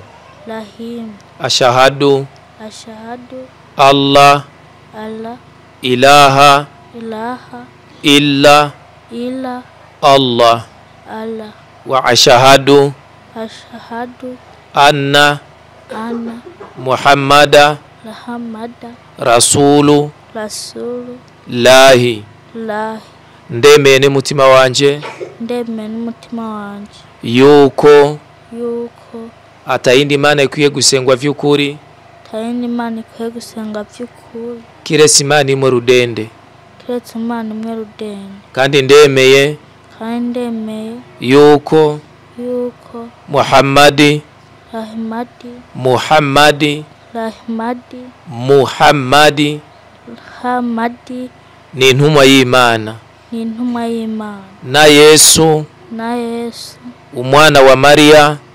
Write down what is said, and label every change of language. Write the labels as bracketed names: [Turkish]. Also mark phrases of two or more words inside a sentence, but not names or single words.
[Arabic] أشهد أن لا إله إلا الله وأشهد أن محمدا رسول الله. [Rundi] Ndemeye n'umutima wanje yuko atayindi mana ikwiye gusengwa vy'ukuri kiretse Imana imwe rudende. Kandi ndemeye yuko Muhammadi ni intumwa y'Imana na Yesu umwana wa Maria